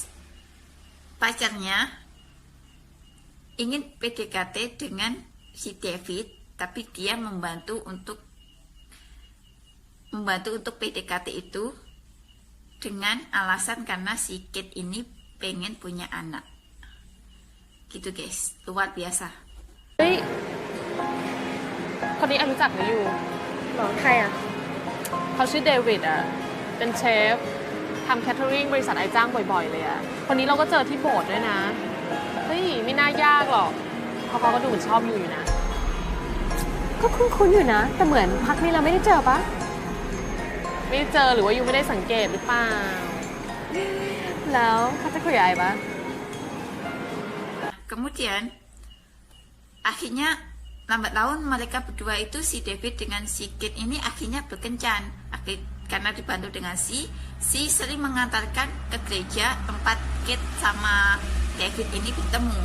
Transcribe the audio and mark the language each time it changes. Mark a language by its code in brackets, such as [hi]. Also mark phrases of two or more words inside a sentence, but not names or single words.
[id] Pacarnya ingin PDKT dengan si David, tapi dia membantu untuk PDKT itu dengan alasan karena si Kate ini pengen punya anak. Gitu guys, luar biasa. [th] เฮ้ยคนนี้รู้จักไหมอยู่ หรอใครอ่ะ เขาชื่อเดวิดอ่ะเป็นเชฟทำแคทเทอริงบริษัทไอจ้างบ่อยๆเลยอ่ะคนนี้เราก็เจอที่โบสถ์ด้วยนะเฮ้ยไม่น่ายากหรอกเพราะเขาก็ดูเหมือนชอบอยู่นะ ก็คุ้นๆอยู่นะ แต่เหมือนพักนี้เราไม่ได้เจอปะ ไม่เจอหรือว่ายูไม่ได้สังเกตหรือเปล่า ไ แล้วเขาจะคุยอะไรปะ [id] Kemudian akhirnya lambat laun mereka berdua itu si David dengan si Kate ini akhirnya berkencan. Karena dibantu dengan si sering mengantarkan ke gereja tempat Kate sama David ini bertemu.